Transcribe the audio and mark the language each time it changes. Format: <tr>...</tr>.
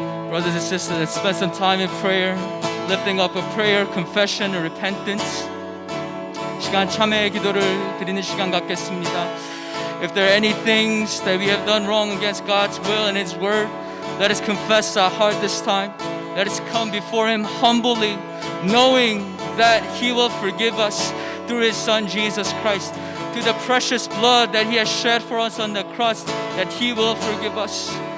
<en>Brothers and sisters, let's spend some time in prayer, lifting up a prayer, confession, and repentance.</en> <ko>시간 참회의 기도를 드리는 시간 갖겠습니다.</ko> <en>If there are any things that we have done wrong against God's will and His word, let us confess our heart this time. Let us come before Him humbly, knowing that He will forgive us through His Son Jesus Christ, through the precious blood that He has shed for us on the cross, that He will forgive us.</en>